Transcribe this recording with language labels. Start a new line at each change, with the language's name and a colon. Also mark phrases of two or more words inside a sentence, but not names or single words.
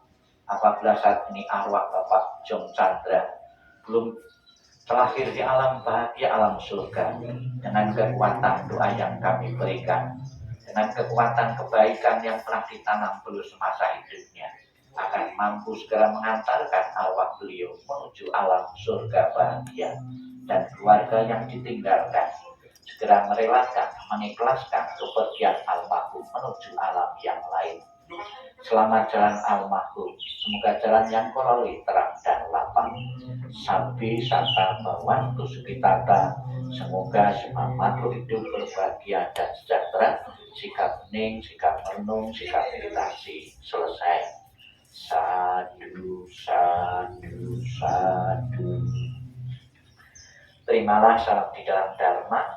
Indonesian: Apabila saat ini arwah Bapak Jong Chandra belum terlahir di alam bahagia, alam surga, dengan kekuatan doa yang kami berikan, dengan kekuatan kebaikan yang telah ditanam beliau semasa hidupnya, akan mampu segera mengantarkan arwah beliau menuju alam surga bahagia, dan keluarga yang ditinggalkan segera merelakan, mengikhlaskan kepergian almarhum menuju alam yang lain. Selamat jalan almarhum, semoga jalan yang kau lalui terang dan lapang.
Pali: Sabbi sata bawantu sukitata,
Indonesian: semoga semua makhluk hidup berbahagia dan sejahtera. Sikap hening, sikap merenung, sikap meditasi selesai.
Pali: Sadu, sadu, sadu.
Indonesian: Terimalah salam di dalam Dharma.